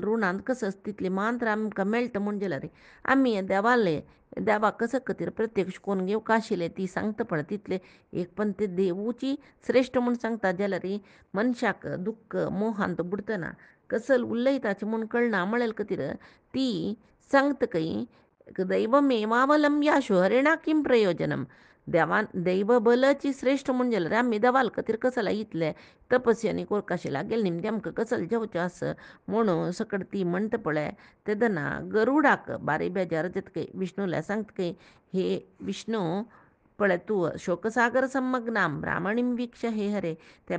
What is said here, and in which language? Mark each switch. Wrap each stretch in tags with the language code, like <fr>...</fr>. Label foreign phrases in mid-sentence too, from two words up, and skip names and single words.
<kok>ऋणांत कसं तितले मात्र आमकां मेळटा म्हूण जाल्यार आम्ही हे देवाक कसं खातीर प्रत्यक्ष कोण घेवका आशिल्ले ती सांगता पळय तितले एक पण ते देवूची श्रेष्ठ म्हूण सांगता जाल्यार मनशाक दुख्ख मोहांत बुडतना कसल उलयताचें म्हूण कळना म्हळ्यार खातीर ती सांगतकय</kok> <sa>दैवमेवावलंब्याशु हरिणा किं प्रयोजनम.</sa> <kok>दैव बलची श्रेष्ठ म्हूण जाल्यार आमी देवाल खातीर कसला इतले तपस्यांनी कोरक आशिल्ले आगेल निमते आमकां कसल जेवचें आसा म्हणून सकट ती म्हणटा पळय तेदना गरुडाक बारी बेजार जातकय विष्णूला सांगतकय हे विष्णू पळय तूं</kok> <sa>शोकसागर संमग्नाम ब्राह्मणीम वीक्ष हे हरे</sa> <kok>त्या</kok>